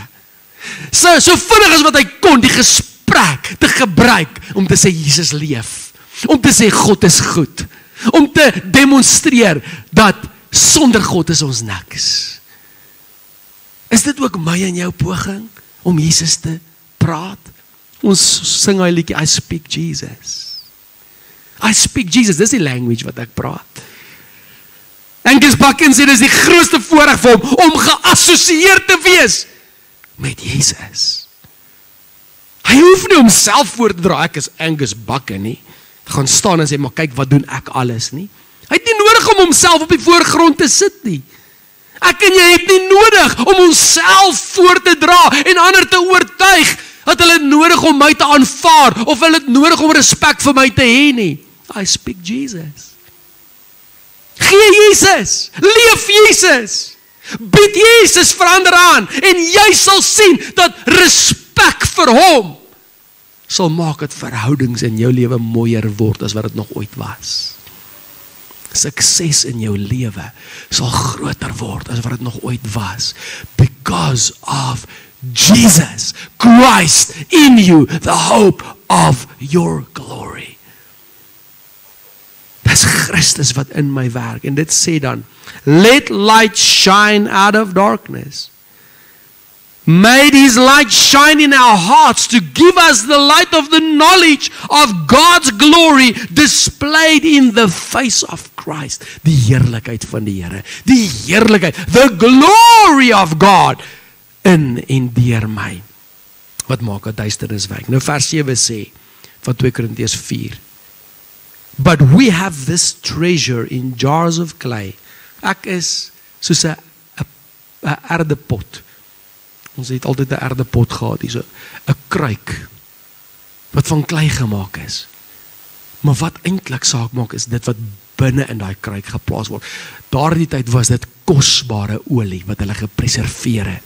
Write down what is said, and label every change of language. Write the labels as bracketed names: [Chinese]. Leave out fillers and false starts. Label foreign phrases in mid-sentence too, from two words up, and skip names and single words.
[Afrikaans] So vinnig as wat hy kon, die gesprek te gebruik, om te sê Jesus leef, om te sê God is goed, om te demonstreer, dat sonder God is ons niks. Is dit ook my en jou poging, om Jesus te praat? Ons sing hy liedjie, [English] I speak Jesus. I speak Jesus, [Afrikaans] dis die language wat ek praat. Angus Buchan sê, dis die grootste voorreg vir hom, om geassosieer te wees, met Jesus. Hy hoef nie homself voor te dra, ek is Angus Buchan nie, gaan staan en sê, maar kyk wat doen ek alles nie. Hy het nie nodig om homself op die voorgrond te sit nie. Ek en jy het nie nodig om onsself voor te dra en ander te oortuig dat hulle het nodig om my te aanvaar of hulle het nodig om respek vir my te hê nie. [English] I speak Jesus. [Afrikaans] Gee Jesus, leef Jesus, bied Jesus verander aan en jy sal sien dat respek vir hom sal maak dat verhoudings in jou lewe mooier word as wat dit nog ooit was. Sukses in jou lewe sal groter word as wat dit nog ooit was, [English] because of Jesus Christ in you, the hope of your glory. [Afrikaans] Dis Christus wat in my werk, en dit sê dan, [English] let light shine out of darkness. Made his light shine in our hearts to give us the light of the knowledge of God's glory displayed in the face of Christ. [Afrikaans] Die heerlikheid van die Here, die heerlikheid, [English] the glory of God in [Afrikaans] en deur my. Wat maak dat duisternis wyk? Nou vers 7 sê van 2 Korintiërs 4. [English] But we have this treasure in jars of clay. [Afrikaans] Ek is soos 'n erdepot. Ons het altyd 'n erdepot gehad, hier so 'n kruik wat van klei gemaak is. Maar wat eintlik saak maak is dit wat binne in daai kruik geplaas word. Daardie tyd was dit kosbare olie wat hulle gepreserveer het.